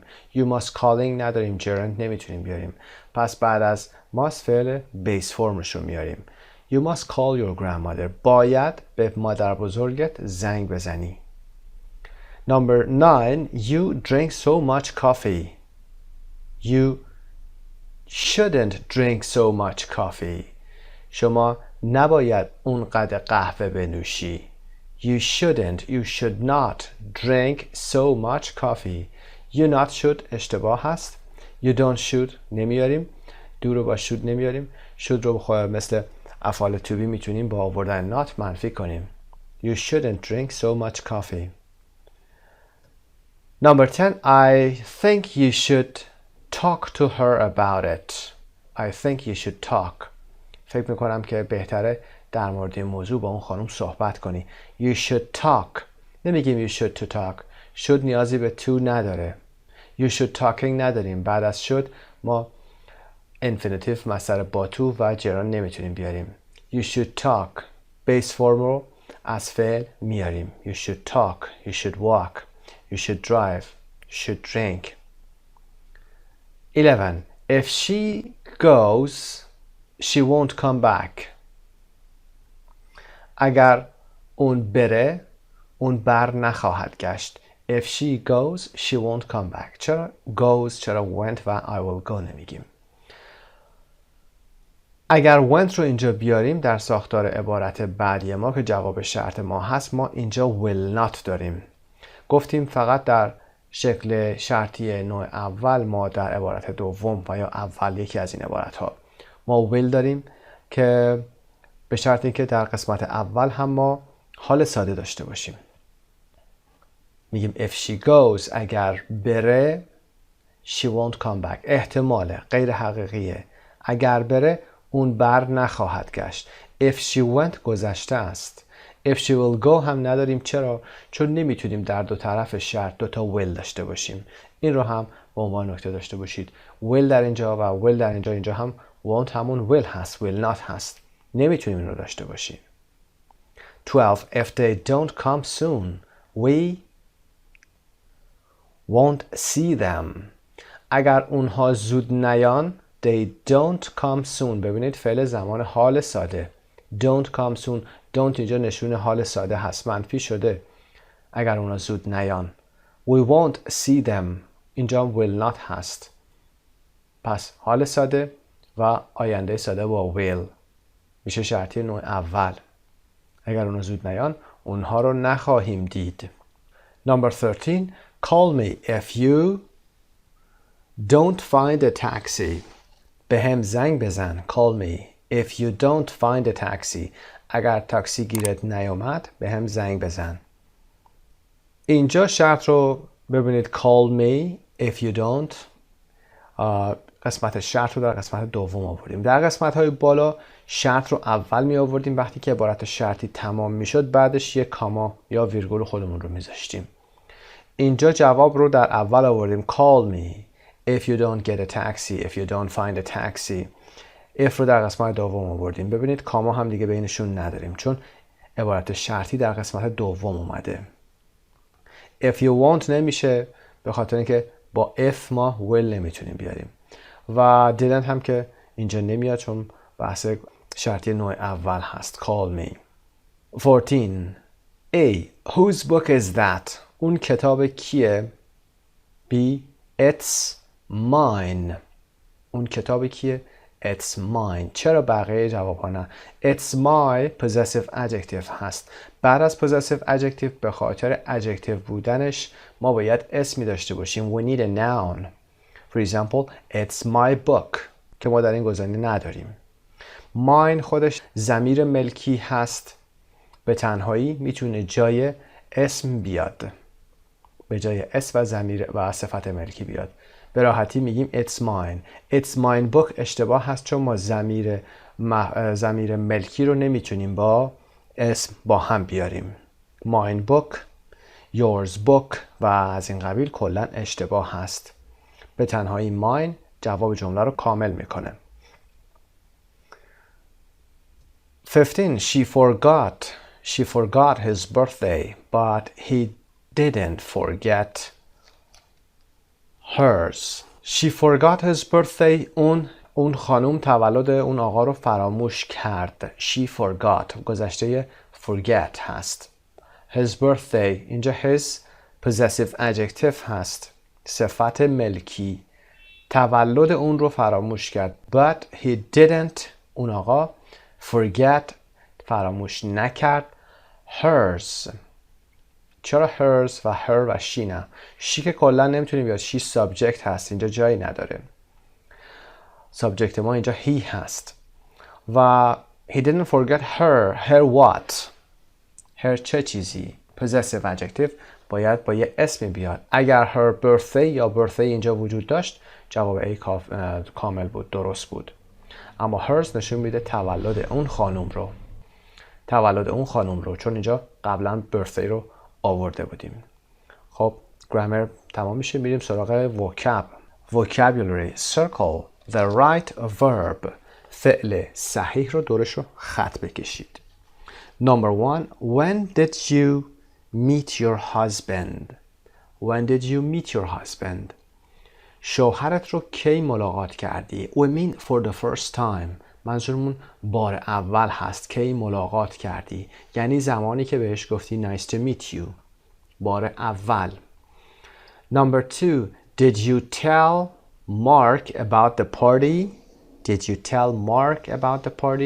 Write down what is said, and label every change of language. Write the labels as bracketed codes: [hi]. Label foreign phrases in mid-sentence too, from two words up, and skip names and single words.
[en] You must calling [fa] نداریم. gerund نمیتونیم بیاریم. پس بعد از must فعل [en] base formش [fa] رو میاریم. [en] You must call your grandmother. [fa] باید به مادر بزرگت زنگ بزنی. [en] Number 9. You drink so much coffee. You shouldn't drink so much coffee. [fa] شما نباید اونقدر قهوه بنوشی. [en] You shouldn't, you should not drink so much coffee. You not should [fa] اشتباه هست. [en] You don't should نمیاریم. [fa] do رو با should نمیاریم. should رو بخواه مثل افعال [en] to be [fa] میتونیم با آوردن not منفی کنیم. [en] You shouldn't drink so much coffee. Number 10. I think you should talk to her about it. I think you should talk. [fa] فکر میکنم که بهتره در مورد این موضوع با اون خانم صحبت کنی. [en] You should talk. نمیگیم you should to talk. [fa] should نیازی به to نداره. [en] You should talking نداریم. [fa] بعد از should ما infinitive مصدر با to و gerund نمیتونیم بیاریم. [en] You should talk. base form [fa] رو از فعل میاریم. [en] You should talk, you should walk, you should drive, you should drink. 11. If she goes, she won't come back. [fa] اگر اون بره، اون بر نخواهد گشت. [en] If she goes, she won't come back. [fa] چرا goes، چرا went و [en] I will go [fa] نمیگیم؟ اگر went رو اینجا بیاریم در ساختار عبارت بعدی ما که جواب شرط ما هست، ما اینجا [en] will not [fa] داریم. گفتیم فقط در شکل شرطی نوع اول ما در عبارت دوم و یا اول یکی از این عبارت ها ما will داریم که به شرط اینکه در قسمت اول هم ما حال ساده داشته باشیم. [en] میگیم if she goes، [fa] اگر بره، [en] she won't come back. [fa] احتماله، غیر حقیقیه. اگر بره اون بر نخواهد گشت. [en] if she went [fa] گذشته است. [en] if she will go [fa] هم نداریم. چرا؟ چون نمیتونیم در دو طرف شرط دو تا will داشته باشیم. این رو هم به عنوان نکته داشته باشید. will در اینجا و will در اینجا، اینجا هم won't همون will هست، [en] will not [fa] هست. نمیتونیم این رو داشته باشیم. [en] 12. If they don't come soon, we won't see them. [fa] اگر اونها زود نیان، [en] they don't come soon. [fa] ببینید فعل زمان حال ساده. [en] don't come soon. [fa] don't اینجا نشون حال ساده هست، منفی شده. اگر اونها زود نیان. [en] we won't see them. [fa] اینجا [en] will not [fa] هست. پس حال ساده و آینده ساده با will میشه شرطی نوع اول. اگر اونها زود نیان، اونها رو نخواهیم دید. [en] Number 13. Call me if you don't find a taxi. [fa] به هم زنگ بزن. [en] Call me if you don't find a taxi. [fa] اگر تاکسی گیرت نیامد به هم زنگ بزن. اینجا شرط رو ببینید. [en] Call me if you don't. [fa] قسمت شرط رو در قسمت دوم آوردیم. در قسمت های بالا شرط رو اول می آوردیم. وقتی که عبارت شرطی تمام می شد بعدش یک کاما یا ویرگول خودمون رو می ذاشتیم. اینجا جواب رو در اول آوردیم. Call me if you don't get a taxi, if you don't find a taxi. if رو در قسمت دوم آوردیم. ببینید کاما هم دیگه بینشون نداریم چون عبارت شرطی در قسمت دوم اومده. [en] if you want [fa] نمیشه به خاطر اینکه با if ما will نمیتونیم بیاریم و didn't هم که اینجا نمیاد چون بحث شرطی نوع اول هست. [en] call me. 14. A. Whose book is that? [fa] اون کتاب کیه؟ [en] B. It's mine. [fa] اون کتاب کیه؟ [en] It's mine. [fa] چرا بقیه جواب ها نه؟ [en] It's my possessive adjective [fa] هست. بعد از [en] possessive adjective [fa] به خاطر adjective بودنش ما باید اسمی داشته باشیم. [en] We need a noun. For example, it's my book [fa] که ما در این گزینه نداریم. mine خودش ضمیر ملکی هست. به تنهایی میتونه جای اسم بیاد. به جای اسم و ضمیر و صفت ملکی بیاد. به راحتی میگیم [en] it's mine. It's mine book [fa] اشتباه هست چون ما ضمیر ملکی رو نمیتونیم با اسم با هم بیاریم. [en] mine book, yours book [fa] و از این قبیل کلا اشتباه هست. به تنهایی mine جواب جمله رو کامل میکنه. [en] 15. She forgot his birthday, but he didn't forget hers. She forgot his birthday. [fa] اون خانم تولد اون آقا رو فراموش کرد. [en] She forgot. گذشته forget هست. His birthday. [fa] اینجا his [en] possessive adjective [fa] هست. صفت ملکی. تولد اون رو فراموش کرد. [en] But he didn't. [fa] اون آقا forget. فراموش نکرد. hers. چرا hers و her و she نه؟ she که کلا نمیتونیم بیاد. [en] she subject [fa] هست. اینجا جایی نداره. subject ما اینجا he هست. [en] و he didn't forget her. her what? [fa] her چه چیزی؟ [en] possessive adjective [fa] باید با یه اسمی بیاد. اگر [en] her birthday [fa] یا birthday اینجا وجود داشت جواب A کامل بود، درست بود. اما hers نشون میده تولد اون خانم رو. چون اینجا قبلا birthday رو آورده بودیم. خب گرامر تمام میشه. میریم سراغ vocabulary. [en] circle the right verb. [fa] فعل صحیح رو دورش رو خط بکشید. [en] Number 1. When did you meet your husband? When did you meet your husband? [fa] شوهرت رو کی ملاقات کردی؟ [en] We mean for the first time. [fa] منظورمون بار اول هست. کی ملاقات کردی؟ یعنی زمانی که بهش گفتی [en] nice to meet you. [fa] بار اول. [en] Number 2. Did you tell Mark about the party? Did you tell Mark about the party?